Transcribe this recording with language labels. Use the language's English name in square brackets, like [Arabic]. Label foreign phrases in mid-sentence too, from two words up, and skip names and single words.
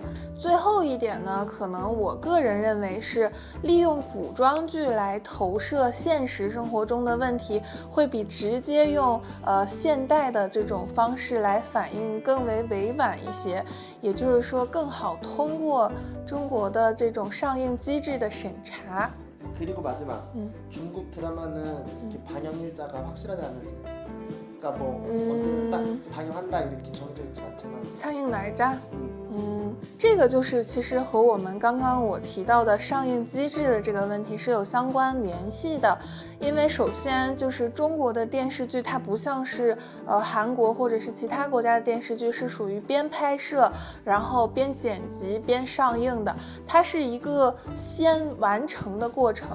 [Chinese] 最后一点呢，可能我个人认为是利用古装剧来投射现实生活中的问题，会比直接用现代的这种方式来反映更为委婉一些，也就是说更好通过中国的这种上映机制的审查。 [Korean] 그리고 마지막 중국 드라마는 이렇게 방영 일자가 확실하지 않은지, 그러니까 뭐 언제는 딱 방영한다 이렇게 정해져 있지 않잖아. [Chinese] 上映哪一家？这个就是其实和我们刚刚我提到的上映机制的这个问题是有相关联系的。因为首先就是中国的电视剧，它不像是韩国或者是其他国家的电视剧是属于边拍摄然后边剪辑边上映的，它是一个先完成的过程。